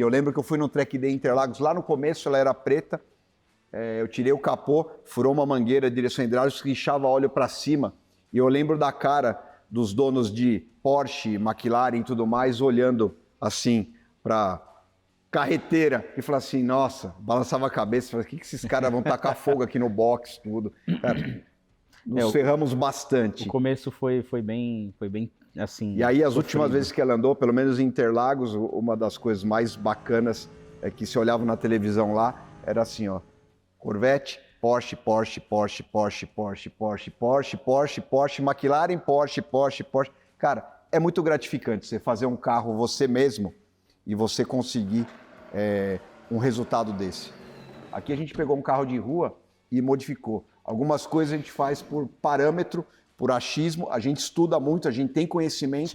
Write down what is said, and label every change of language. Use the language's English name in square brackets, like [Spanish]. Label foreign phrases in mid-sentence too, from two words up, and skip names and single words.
[Portuguese] Eu lembro que eu fui no Track Day Interlagos, lá no começo ela era preta, eu tirei o capô, furou uma mangueira de direção hidráulica, guinchava óleo para cima, e eu lembro da cara dos donos de Porsche, McLaren e tudo mais, olhando assim para carreteira e falar assim, nossa, balançava a cabeça, falava, o que esses caras vão tacar fogo aqui no box, tudo. Cara, nos ferramos bastante. O começo foi bem assim. E aí as últimas vezes que ela andou, pelo menos em Interlagos, uma das coisas mais bacanas é que se olhava na televisão lá, era assim, ó, Corvette, Porsche, Porsche, Porsche, Porsche, Porsche, Porsche, Porsche, Porsche, Porsche, McLaren, Porsche, Porsche, Porsche. Cara, é muito gratificante você fazer um carro você mesmo e você conseguir um resultado desse. Aqui a gente pegou um carro de rua e modificou. Algumas coisas a gente faz por parâmetro, por achismo, a gente estuda muito, a gente tem conhecimento,